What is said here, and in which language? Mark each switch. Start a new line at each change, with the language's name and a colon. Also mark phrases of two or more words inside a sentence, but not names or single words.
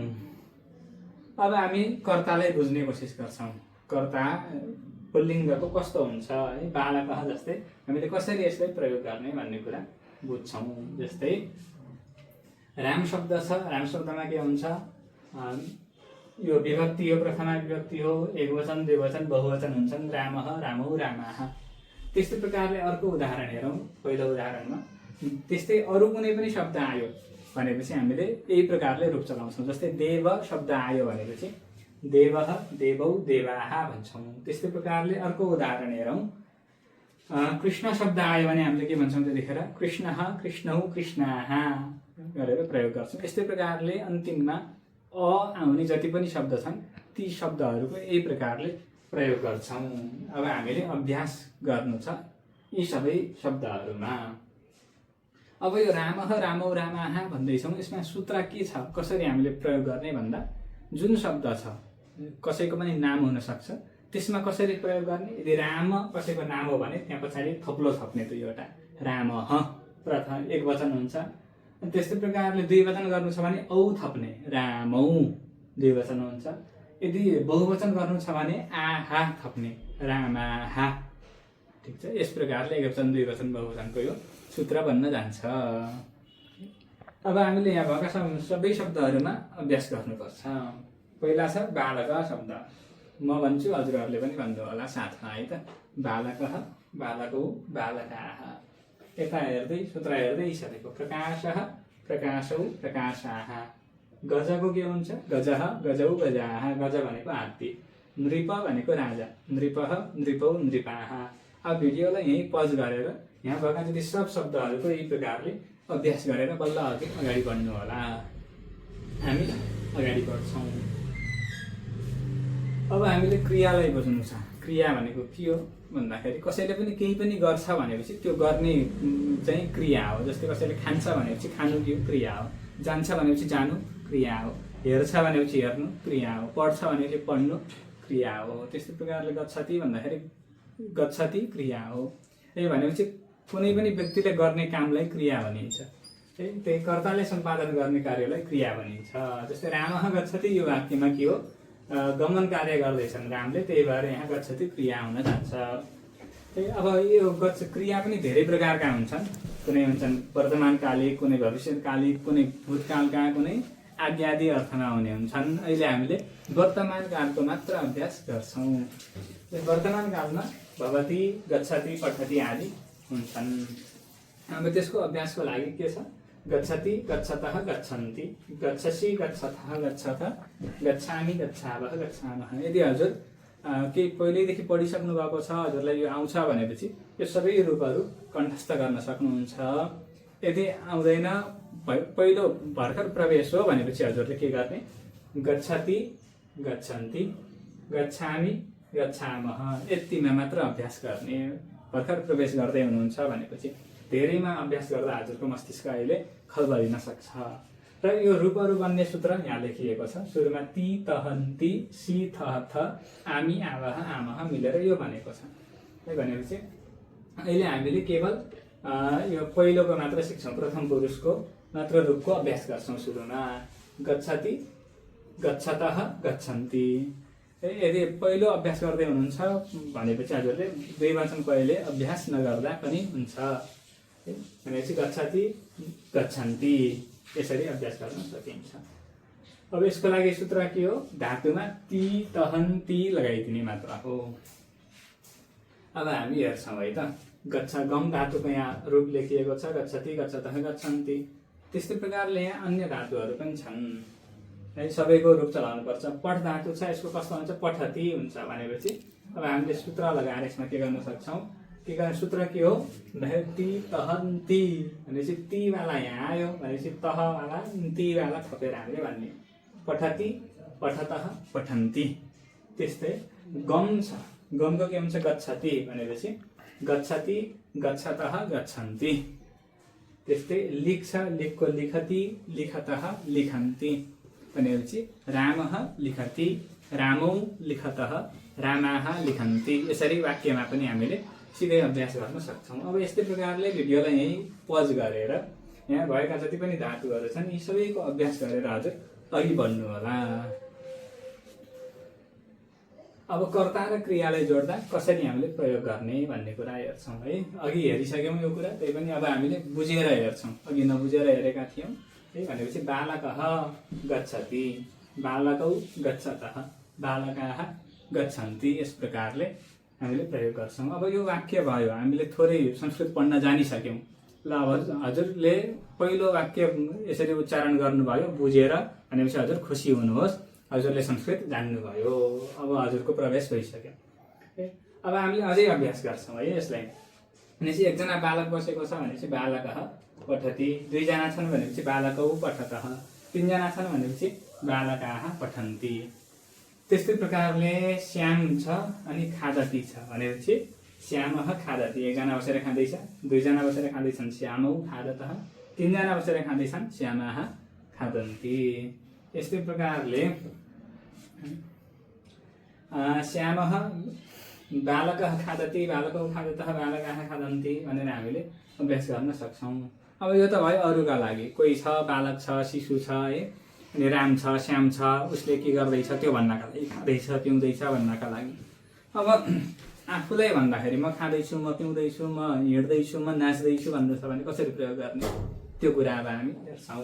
Nepali: अब हामी कर्तालाई बुझ्ने कोसिस गर्छौँ। कर्ता पुल्लिङ्गको कस्तो हुन्छ है, बालकः जस्तै हामीले कसरी यसलाई प्रयोग गर्ने भन्ने कुरा बुझ्छौँ। जस्तै राम शब्द छ, राम शब्दमा के हुन्छ? यो विभक्ति हो, प्रथमा विभक्ति हो, एकवचन, द्विवचन, बहुवचन हुन्छन्।
Sanskrit: रामः, रामौ, रामाः।
Nepali: त्यस्तै प्रकारले अर्को उदाहरण हेरौँ। पहिलो उदाहरणमा त्यस्तै अरू कुनै पनि शब्द आयो भनेपछि हामीले यही प्रकारले रूप चलाउँछौँ। जस्तै देव शब्द आयो भनेपछि
Sanskrit: देवः, देवौ, देवाः
Nepali: भन्छौँ। त्यस्तै प्रकारले अर्को उदाहरण हेरौँ। कृष्ण शब्द आयो भने हामीले के भन्छौँ त्यतिखेर?
Sanskrit: कृष्णः, कृष्णौ, कृष्णाः
Nepali: गरेर प्रयोग गर्छौँ। यस्तै प्रकारले अन्तिममा अ आउने जति पनि शब्द छन् ती शब्दहरूको यही प्रकारले प्रयोग गर्छौँ। अब हामीले अभ्यास गर्नु छ यी सबै शब्दहरूमा। अब यो
Sanskrit: रामः, रामौ, रामाः
Nepali: भन्दैछौँ, यसमा सूत्र के छ? कसरी हामीले प्रयोग गर्ने भन्दा जुन शब्द छ कसैको पनि नाम हुनसक्छ, त्यसमा कसरी प्रयोग गर्ने? यदि राम कसैको नाम हो भने त्यहाँ पछाडि थप्लो थप्ने दुईवटा, रामः प्रथम एक वचन हुन्छ। त्यस्तै प्रकारले द्विवचन गर्नु छ भने औ थप्ने, रामौ द्विवचन हुन्छ। यदि बहुवचन गर्नु छ भने आहा थप्ने, रामाहा। ठिक छ, यस प्रकारले एकवचन, द्विवचन, बहुवचनको यो सूत्र बन्न जान्छ। अब हामीले यहाँ भएका सबै शब्दहरूमा अभ्यास गर्नुपर्छ। पहिला छ बालक शब्द। म भन्छु, हजुरहरूले पनि भन्नु होला साथमा है त।
Sanskrit: बालकः, बालकौ, बालकाः।
Nepali: यता हेर्दै सूत्र हेर्दै सकेको।
Sanskrit: प्रकाशः, प्रकाशौ, प्रकाशाः।
Nepali: गजको के हुन्छ?
Sanskrit: गजः, गजौ, गजाः।
Nepali: गज भनेको हात्ती। नृप भनेको राजा।
Sanskrit: नृपः, नृपौ, नृपाः।
Nepali: अब भिडियोलाई यहीँ पज गरेर यहाँ भएका जति सब शब्दहरूको यही प्रकारले अभ्यास गरेर बल्ल अगाडि बढ्नु होला। हामी अगाडि बढ्छौँ। अब हामीले क्रियालाई बुझ्नु छ। क्रिया भनेको के हो भन्दाखेरि कसैले पनि केही पनि गर्छ भनेपछि त्यो गर्ने चाहिँ क्रिया हो। जस्तै कसैले खान्छ भनेपछि खानु त्यो क्रिया हो। जान्छ भनेपछि जानु क्रिया हो। हेर्छ भनेपछि हेर्नु क्रिया हो। पढ्छ भनेपछि पढ्नु क्रिया हो। त्यस्तै प्रकारले गच्छति भन्दाखेरि गच्छति क्रिया हो। यही भनेपछि कुनै पनि व्यक्तिले गर्ने कामलाई क्रिया भनिन्छ। त्यही कर्ताले सम्पादन गर्ने कार्यलाई क्रिया भनिन्छ। जस्तै
Sanskrit: रामः गच्छति
Nepali: यो वाक्यमा के हो? गमन कार्य गर्दैछन् रामले, त्यही भएर यहाँ गच्छति क्रिया हुन जान्छ। अब यो क्रिया पनि धेरै प्रकारका हुन्छन्। कुनै हुन्छन् वर्तमानकालिक, कुनै भविष्यकालिक, कुनै भूतकालका, कुनै आज्ञादि अर्थमा हुने हुन्छन्। अहिले हामीले वर्तमान कालको मात्र अभ्यास गर्छौँ। वर्तमान कालमा
Sanskrit: भवति, गच्छति, पठति
Nepali: आदि हुन्छन्। अब त्यसको अभ्यासको लागि के छ?
Sanskrit: गच्छति, गच्छतः, गच्छन्ति, गच्छसि, गच्छतः, गच्छथ, गच्छामि, गच्छावः, गच्छामः।
Nepali: यदि हजुर केही पहिल्यैदेखि पढिसक्नु भएको छ, हजुरलाई यो आउँछ भनेपछि यो सबै रूपहरू कण्ठस्थ गर्न सक्नुहुन्छ। यदि आउँदैन, पहिलो भर्खर प्रवेश हो भनेपछि हजुरले के गर्ने,
Sanskrit: गच्छति, गच्छन्ति, गच्छामि, गच्छामः
Nepali: यतिमा मात्र अभ्यास गर्ने। भर्खर प्रवेश गर्दै हुनुहुन्छ भनेपछि धेरैमा अभ्यास गर्दा हजुरको मस्तिष्क अहिले खलबलिन सक्छ। र यो रूपहरू बन्ने सूत्र यहाँ लेखिएको छ। सुरुमा ती,
Sanskrit: तहन्ती, सी, थह, थ, आमी, आवह, आमह मिलेर यो बनेको छ।
Nepali: भनेपछि अहिले हामीले केवल यो पहिलोको मात्र सिक्छौँ, प्रथम पुरुषको मात्र रूपको अभ्यास गर्छौँ।
Sanskrit: सुरुमा गच्छति, गच्छतः, गच्छन्ति।
Nepali: यदि पहिलो अभ्यास गर्दै हुनुहुन्छ भनेपछि हजुरले द्विवचनको अहिले अभ्यास नगर्दा पनि हुन्छ। भनेपछि
Sanskrit: गच्छति, गच्छन्ति
Nepali: यसरी अभ्यास गर्न सकिन्छ। अब यसको लागि सूत्र के हो, धातुमा ती, तहन, ती लगाइदिने मात्र हो। अब हामी हेर्छौँ है त, गच्छ गम धातुको यहाँ रूप लेखिएको छ,
Sanskrit: गच्छति, गच्छतः, गच्छन्ति।
Nepali: त्यस्तै प्रकारले यहाँ अन्य धातुहरू पनि छन् है, सबैको रूप चलाउनु पर्छ। पठ धातु छ, यसको कस्तो हुन्छ, पठति हुन्छ भनेपछि अब हामीले सूत्र लगाएर यसमा के गर्न सक्छौँ, के गर्ने सूत्र के हो, ती, तहन्ती भनेपछि ती वाला यहाँ आयो भनेपछि तह वाला ती वाला थपेर हामीले भन्ने,
Sanskrit: पठति, पठतः, पठन्ति।
Nepali: त्यस्तै गम छ, गमको के हुन्छ,
Sanskrit: गच्छति भनेपछि गच्छति, गच्छतः, गच्छन्ति।
Nepali: त्यस्तै लिख छ,
Sanskrit: लिखको लिखति, लिखतः, लिखन्ति भनेपछि रामः लिखति, रामौ लिखतः, रामाः लिखन्ति।
Nepali: यसरी वाक्यमा पनि हामीले सिधै अभ्यास गर्न सक्छौँ। अब यस्तै प्रकारले भिडियोलाई यहीँ पज गरेर यहाँ भएका जति पनि धातुहरू छन् यी सबैको अभ्यास गरेर हजुर अघि बढ्नु होला। अब कर्ता र क्रियालाई जोड्दा कसरी हामीले प्रयोग गर्ने भन्ने कुरा हेर्छौँ है। अघि हेरिसक्यौँ यो कुरा, त्यही पनि अब हामीले बुझेर हेर्छौँ, अघि नबुझेर हेरेका थियौँ है।
Sanskrit: भनेपछि बालकः गच्छति, बालकौ गच्छतः, बालकाः गच्छन्ति।
Nepali: यस प्रकारले हामीले प्रयोग गर्छौँ। अब यो वाक्य भयो, हामीले थोरै संस्कृत पढ्न जानिसक्यौँ। ल अब हजुरले पहिलो वाक्य यसरी उच्चारण गर्नुभयो बुझेर भनेपछि हजुर खुसी हुनुहोस्, हजुरले संस्कृत जान्नुभयो। अब हजुरको प्रवेश भइसक्यो। अब हामीले अझै अभ्यास गर्छौँ है यसलाई। भनेपछि एकजना बालक बसेको छ भनेपछि बालकः पठति, दुईजना छन् भनेपछि
Sanskrit: बालकौ पठतः,
Nepali: तीनजना छन् भनेपछि
Sanskrit: बालकाः पठन्ति।
Nepali: त्यस्तै प्रकारले श्याम छ अनि खादति छ भनेपछि
Sanskrit: श्यामः खादति,
Nepali: एकजना बसेर खाँदैछ, दुईजना बसेर खाँदैछन्
Sanskrit: श्यामौ खादतः,
Nepali: तीनजना बसेर खाँदैछन्
Sanskrit: श्यामाः खादन्ति।
Nepali: यस्तै प्रकारले
Sanskrit: श्यामः बालकः खादति, बालकौ खादतः, बालकाः खादन्ति
Nepali: भनेर हामीले अभ्यास गर्न सक्छौँ। अब यो त भयो अरूका लागि, कोही छ बालक छ, शिशु छ है, अनि राम छ, श्याम छ, उसले के गर्दैछ त्यो भन्नका लागि, खाँदैछ पिउँदैछ भन्नका लागि। अब आफूलाई भन्दाखेरि म खाँदैछु, म पिउँदैछु, म हिँड्दैछु, म नाच्दैछु भन्नु छ भने कसरी प्रयोग गर्ने त्यो कुरा अब हामी हेर्छौँ।